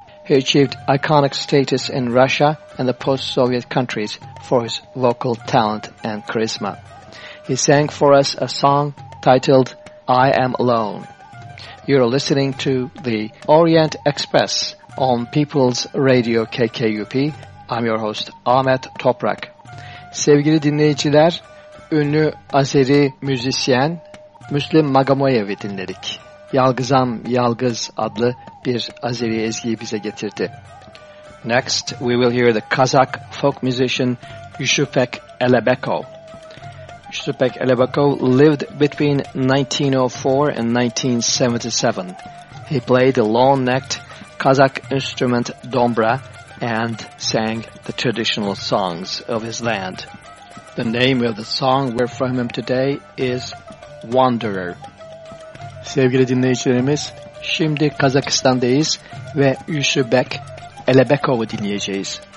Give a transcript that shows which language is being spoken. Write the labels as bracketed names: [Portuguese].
[English] He achieved iconic status in Russia and the post-Soviet countries for his vocal talent and charisma. He sang for us a song titled I Am Alone. You're listening to the Orient Express on People's Radio KKUP. I'm your host Ahmet Toprak. [Turkish] Sevgili dinleyiciler, ünlü Azeri müzisyen Müslüm Magomayev'i dinledik. Yalgızam Yalgız adlı bir Azeri ezgiyi bize getirdi. [English] Next, we will hear the Kazakh folk musician Yusupbek Elebekov. Yusupbek Elebekov lived between 1904 and 1977. He played the long-necked Kazakh instrument dombra and sang the traditional songs of his land. The name of the song we're from him today is Wanderer. [Turkish] Sevgili dinleyicilerimiz, şimdi Kazakistan'dayız ve Yusupbek Elebekov'u dinleyeceğiz.